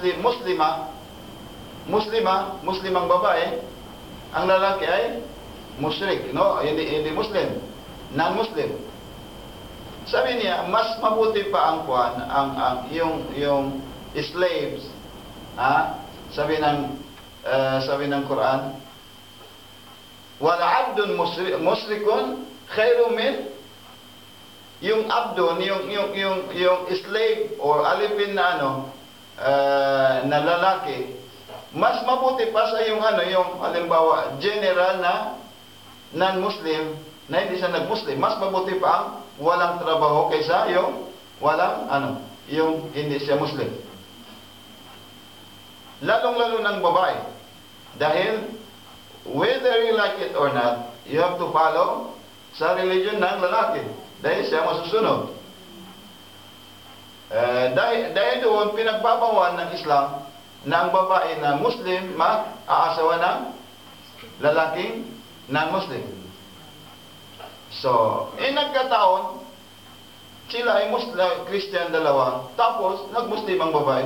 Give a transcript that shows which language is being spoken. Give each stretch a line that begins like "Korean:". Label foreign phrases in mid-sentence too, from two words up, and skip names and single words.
Filipino: Muslimang babae, ang lalaki ay musyrik, no? Hindi Muslim, non-Muslim. Sabi niya, mas mabuti pa yung slaves, sabi ng Quran,
Arabic: والعبد مشرك خير من,
Filipino: yung abdun, yung slave or alipin na na lalaki, mas mabuti pa sa yung halimbawa general na non-Muslim na hindi siya nag-Muslim, mas mabuti pa ang walang trabaho kaysa yung walang yung hindi siya Muslim. Lalong-lalo ng babae. Dahil,
English: whether you like it or not, you have to follow sa religion
Filipino: ng lalaki. Dahil siya masusunod. Dahil doon, pinagbabawal ng Islam na ang babae na Muslim mag-aasawa ng lalaking non-Muslim. So, nagkataon, sila ay Christian dalawa, tapos nag-Muslim ang babae.